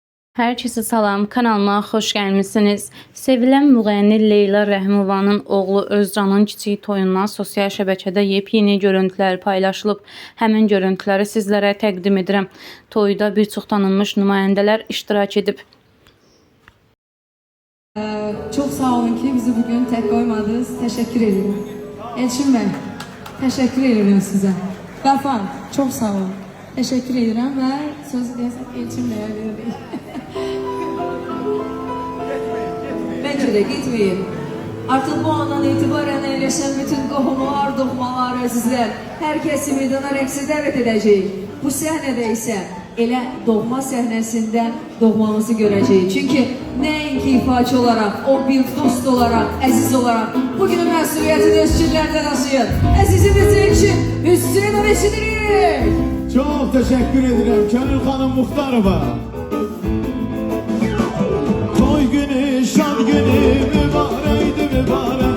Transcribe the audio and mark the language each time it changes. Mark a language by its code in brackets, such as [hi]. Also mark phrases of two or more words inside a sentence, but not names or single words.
[az] Herkese salam, kanalıma xoş gəlmisiniz. Sevilən müğənni Leyla Rəhimovanın oğlu Özcanın kiçik toyundan sosial şəbəkədə yepyeni görüntülər paylaşılıb. Həmin görüntüləri sizlərə təqdim edirəm. Toyda bir çox tanınmış nümayəndələr iştirak edib. [tr] Çok sağ olun ki bizi bugün tek koymadınız. Teşekkür ederim. Elçin Bey, teşekkür ederim size. Gafar, çok sağ olun. Teşekkür ederim ve sözü desek Elçin Bey'e vereyim. Bence de gitmeyin. [az] Artık bu andan itibaren eyleşen bütün qohumlar, doğmalar, əzizlər, hər kəsi meydana rəqsə dəvət edəcəyik. Bu səhnədə isə elə doğma səhnəsində doğmamızı görəcəyik. Çünki nəinki ifaçı olarak, o bir dost olarak, əziz olarak bugünün məsuliyyətini öz çillərdə daşıyın. Əzizimizin için Hüseyin eşidirik. [tr] Çok teşekkür ederim Gönül Hanım Muhtarova. [az] Toy günü, şad günü, mübareydi mübarek.